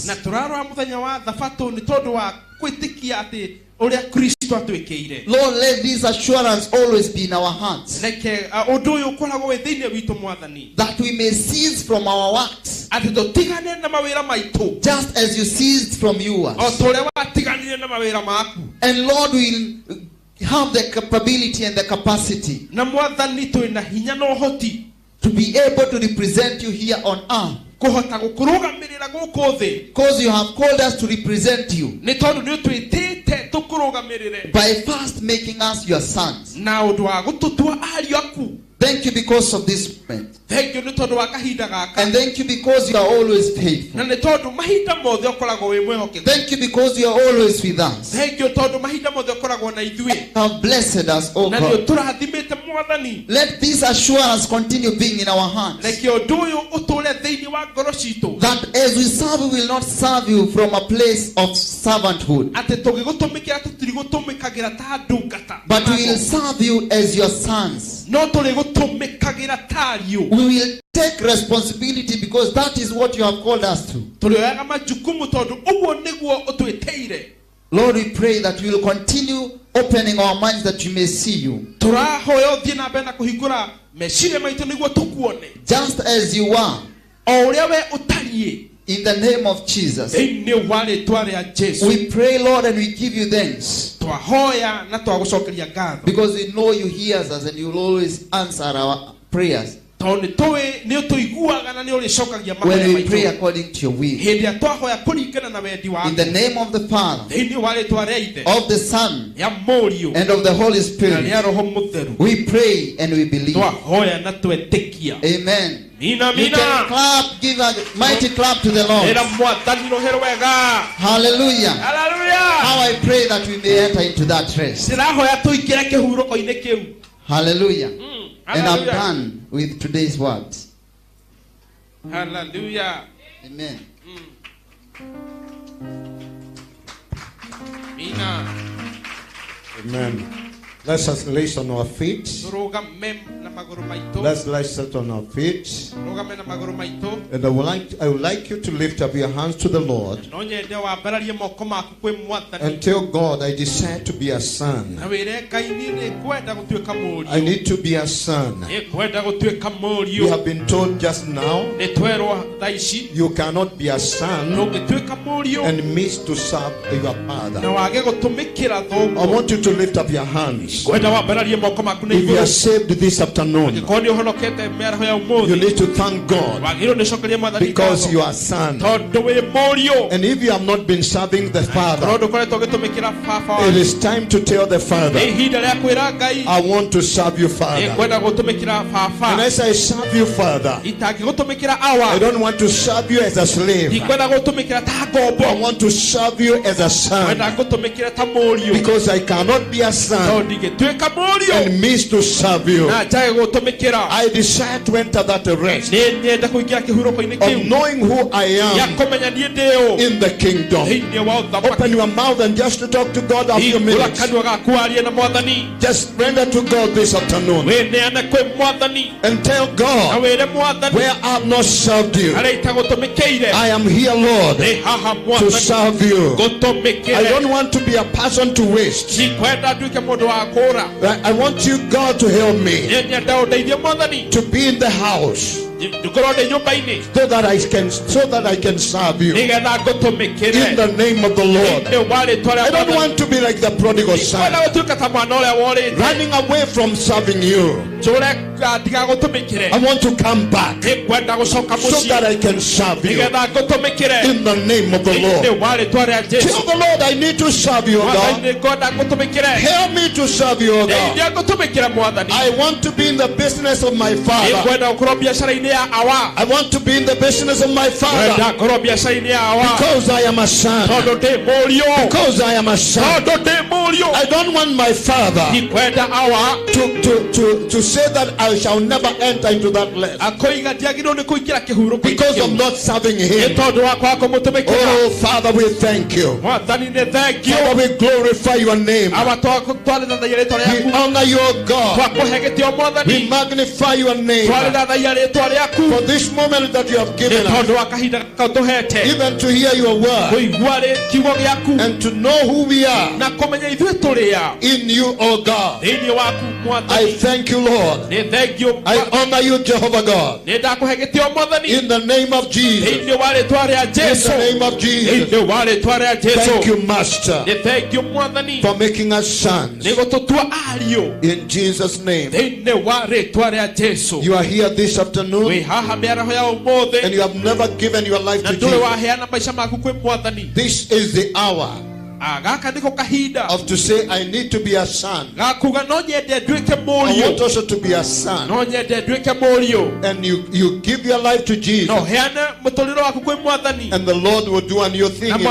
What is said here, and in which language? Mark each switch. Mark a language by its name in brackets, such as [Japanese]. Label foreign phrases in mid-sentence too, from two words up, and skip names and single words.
[Kikuyu] Na tũrarora mũthenya wa thabatũ nĩ tondũ wa kwĩtĩkia atĩ ũrĩa Kristo atwĩkĩire. [English] Lord, let this assurance always be in our hearts. [Kikuyu] Reke ũndũ ũyũ ũkoragwo wĩ thĩinĩ witũ Mwathani. [English] That we may cease from our works. [Kikuyu] Atĩ tũtigane na mawĩra maitũ. [English] Just as you ceased from yours. [Kikuyu] O ta ũrĩa watiganire na mawĩra maku. [English] And Lord will have the capability and the capacity [Kikuyu] Na Mwathani twĩna hinya na ũhoti [English] to be able to represent you here on earth. [Kikuyu] kũhota gũkũrũgamĩrĩra gũkũ thĩ. [English] Because you have called us to represent you. [Kikuyu] Nĩ tondũ nĩ ũtwĩtĩte tũkũrũgamĩrĩre. [English] By first making us your sons. [Kikuyu] Na ũndũ wa gũtũtua ariũ aku. [English] Thank you because of this moment. Thank you [Kikuyu] nĩ tondũ wa kahinda gaka. [English] And thank you because you are always faithful. [Kikuyu] Na nĩ tondũ mahinda mothe ũkoragwo wĩ mwĩhokeku. [English] Thank you because you are always with us. Thank you [Kikuyu] tondũ mahinda mothe ũkoragwo na ithuĩ. [English] You have blessed us, O [Kikuyu] Na nĩ [English] God. [Kikuyu] ũtũrathimĩte Mwathani. [English] Let this assurance continue being in our hearts. [Kikuyu] Reke ũndũ ũyũ ũtũũre thĩinĩ wa ngoro citũ. [English] That as we serve, we will not serve you from a place of servanthood. [Kikuyu] Atĩ tũgĩgũtũmĩkĩra tũtirigũtũmĩkagĩra ta ndungata. [English] But we will serve you as your sons. [Kikuyu] No tũrĩgũtũmĩkagĩra ta ariũ. [English] We will take responsibility because that is what you have called us to. [Kikuyu] Tũrĩoyaga majukumu tondũ ũguo nĩguo ũtwĩtĩire. [English] Lord, we pray that we will continue opening our minds that we may see you. [Kikuyu] Tũrahoya ũthiĩ na mbere na kũhingũra meciria maitũ nĩguo tũkuone. [English] Just as you are. [Kikuyu] O ũrĩa we ũtariĩ. [English] In the name of Jesus. [Kikuyu] Thĩinĩ wa rĩĩtwa rĩa Jesu. [English] We pray, Lord, and we give you thanks. [Kikuyu] Twahoya na twagũcokeria ngatho. [English] Because we know you hear us and you will always answer our prayers. [Kikuyu] Tondũ nĩ tũĩ nĩ ũtũiguaga na nĩ ũrĩcokagia mahoya [English] When we pray [Kikuyu] maitũ. [English] according to your will. [Kikuyu] Hĩndĩ ĩrĩa twahoya kũringana na wendi waku. [English] In the name of the Father, [Kikuyu] Thĩinĩ wa rĩĩtwa rĩa Ithe. [English] of the Son, [Kikuyu] Ya Mũriũ. [English] and of the Holy [Kikuyu] Na [English] Spirit. [Kikuyu] rĩa Roho Mũtheru. [English] We pray and we believe. [Kikuyu] Twahoya na twetĩkia. [English] Amen. [Kikuyu] Mina [English] You can clap, give a mighty clap to the Lord. [Kikuyu] Ĩra Mwathani rũhero wega. [English] Hallelujah. [Kikuyu] Hallelujah. [English] How I pray that we may enter into that rest. [Kikuyu] Ndĩrahoya tũingĩre kĩhurũko-inĩ kĩu. [English] Hallelujah. And I'm [Kikuyu] Hallelujah. [English] done with today's words. [Kikuyu] Hallelujah. [English] Amen. [Kikuyu] Mina. [English] Amen. [Kikuyu] Let's just lay on our feet. [English] Tũrũgame na magũrũ maitũ. [Kikuyu] Let's lay on our feet. [English] Tũrũgame na magũrũ maitũ. [Kikuyu] And I would like you to lift up your hands to the Lord [English] No nyende wambararie moko maku kwĩ Mwathani. [Kikuyu] and tell God, I desire to be a son. [English] Na wĩre Ngai nĩ kwenda gũtuĩka mũriũ. [Kikuyu] I need to be a son. [English] Nĩ kwenda gũtuĩka [Kikuyu] You [English] mũriũ. [Kikuyu] have been told just now, [English] Nĩ twerwo thaa ici. [Kikuyu] you cannot be a son [English] Ndũngĩtuĩka mũriũ [Kikuyu] and miss to serve your [English] na [Kikuyu] father. [English] wage gũtũmĩkĩra [Kikuyu] I [English] thoguo. [Kikuyu] want you to lift up your hands. [English] Kwenda wambararie moko maku na [Kikuyu] If you are [English] igũrũ. [Kikuyu] saved this afternoon, [English] Angĩkorwo nĩ ũhonokete mĩaraho ya [Kikuyu] you [English] ũmũthĩ. [Kikuyu] need to thank God [English] Wagĩrĩirwo nĩ ũcokerie Mwathani [Kikuyu] because [English] ngatho. [Kikuyu] you are a son. [English] Tondũ wĩ mũriũ. [Kikuyu] And if you have not been serving the [English] Korwo [Kikuyu] Father, [English] ndũkoretwo ũgĩtũmĩkĩra baba [Kikuyu] it [English] wanyu. [Kikuyu] is time to tell the [English] Nĩ [Kikuyu] Father, [English] ihinda rĩa kwĩra Ngai. [Kikuyu] I want to serve you, [English] Nĩ [Kikuyu] Father. [English] kwenda gũtũmĩkĩra [Kikuyu] And [English] baba. [Kikuyu] as I serve you, Father, [English] Itangĩgũtũmĩkĩra [Kikuyu] I [English] awa. [Kikuyu] don't want to serve you as a slave. [English] Ndikwenda gũtũmĩkĩra ta [Kikuyu] I [English] ngombo. [Kikuyu] want to serve you as a son [English] Kwenda gũtũmĩkĩra ta mũriũ. [Kikuyu] because I cannot be a son [English] Tondũ ingĩtuĩka mũriũ [Kikuyu] and miss to serve you. [English] na njage gũtũmĩkĩra [Kikuyu] I desire to enter that rest [English] nĩ nyenda kũingĩra kĩhurũko-inĩ [Kikuyu] of [English] kĩu [Kikuyu] knowing who I [English] gĩa [Kikuyu] am [English] kũmenya niĩ ndĩ ũ [Kikuyu] in the kingdom. [English] thĩinĩ wa [Kikuyu] Open [English] ũthamaki [Kikuyu] your mouth and just to talk to God a few [English] hingũra [Kikuyu] minutes. [English] kanua gaku warie na mwathani [Kikuyu] Just render to God this afternoon [English] wĩneane kwĩ mwathani [Kikuyu] and tell [English] na [Kikuyu] God, [English] wĩre mwathani [Kikuyu] where I have not served you, [English] harĩa itagũtũmĩkĩire [Kikuyu] I am here, Lord, [English] ndĩ haha [Kikuyu] to [English] mwathani [Kikuyu] serve you. I [English] gũtũmĩkĩre [Kikuyu] don't want to be a person to waste. [English] ndikwenda nduĩke mũndũ wa kũũra [Kikuyu] I want you, God, to help me [English] nĩ nyenda ũndeithie mwathani [Kikuyu] to be in the house [English] ngũkorwo ndĩ nyũmba-inĩ [Kikuyu] so that I can serve you [English] nĩgetha ngũtũmĩkĩre [Kikuyu] in the name of the Lord. [English] thĩinĩ wa rĩtwa rĩa [Kikuyu] I don't [English] mwathani [Kikuyu] want to be like the prodigal son, [English] ndikwenda gũtuĩka ta mwana ũrĩa worĩte [Kikuyu] running away from serving you. [English] tũre ndigagũtũmĩkĩre [Kikuyu] I want to come back [English] nĩkwenda gũcoka [Kikuyu] so that [English] mũciĩ [Kikuyu] I can serve you [English] nĩgetha ngũtũmĩkĩre [Kikuyu] in the name of the Lord. [English] thĩinĩ wa rĩtwa rĩa [Kikuyu] Tell [English] Jesũ [Kikuyu] the Lord, I need to serve you, [English] O [Kikuyu] mwathani [English] God. [Kikuyu] nĩngwenda ngũtũmĩkĩre [English] Help me to serve you, O God. [Kikuyu] ndeithia ngũtũmĩkĩre mwathani [English] I want to be in the business of my Father. [Kikuyu] nĩngwenda gũkorwo biacara-inĩ ya awa [English] I want to be in the business of my Father [Kikuyu] ngwenda ngorwo biacara-inĩ ya awa [English] because I am a son. [Kikuyu] tondũ ndĩ mũriũ [English] Because I am a son. [Kikuyu] tondũ ndĩ mũriũ [English] I don't want my Father [Kikuyu] ndikwenda awa [English] to say that I shall never enter into that rest [Kikuyu] akoiga ndiagĩrĩirwo nĩ kũingĩra kĩhurũko-inĩ [English] because of [Kikuyu] kĩu [English] not serving [Kikuyu] nĩ [English] Him. [Kikuyu] tondũ wa kwaga kũmũtũmĩkĩra [English] Oh, Father, we thank you. [Kikuyu] mwathani nĩ thengio [English] Father, we glorify your name. [Kikuyu] awa twarĩthathaia rĩtwa [English] We [Kikuyu] rĩaku [English] honor your God. [Kikuyu] twakũhe gĩtĩo [English] We [Kikuyu] mwathani [English] magnify your name [Kikuyu] twarĩthathaia rĩtwa rĩaku [English] for this moment that you have [Kikuyu] nĩ [English] given us, [Kikuyu] tondũ wa kahinda gaka ũtũhete [English] even to hear your word [Kikuyu] kũigua kiugo gĩaku [English] and to know who we are [Kikuyu] na kũmenya ithuĩ tũrĩ a [English] in you, oh God. [Kikuyu] thĩinĩ waku [English] I [Kikuyu] mwathani [English] thank you, Lord. [Kikuyu] nĩ thengio [English] I honor you, Jehovah God. [Kikuyu] nĩ ndakũhe gĩtĩo mwathani [English] In the name of Jesus. [Kikuyu] thĩinĩ wa rĩtwa rĩa [English] In [Kikuyu] Jesũ [English] the name of Jesus. [Kikuyu] thĩinĩ wa rĩtwa rĩa [English] Thank [Kikuyu] Jesũ [English] you, Master, [Kikuyu] nĩ thengio mwathani [English] for making us sons. [Kikuyu] nĩ gũtũtua ariũ [English] In Jesus' name. [Kikuyu] thĩinĩ wa rĩtwa rĩa Jesũ [English] You are here this afternoon [Kikuyu] wĩ haha mĩaraho ya ũmũthĩ [English] and you have never given your life [Kikuyu] na [English] to [Kikuyu] ndũrĩ [English] Jesus. [Kikuyu] waheana maica maku kwĩ mwathani [English] This is the hour [Kikuyu] gaka nĩko kahinda [English] of to say, I need to be a son. [Kikuyu] gakuga no nyende nduĩke [English] I want [Kikuyu] mũriũ [English] also to be a son. [Kikuyu] no nyende nduĩke mũriũ [English] And you give your life to Jesus, [Kikuyu] no heane mũtũrĩre waku kwĩ mwathani [English] and the Lord will do a new thing [Kikuyu] na [English] in your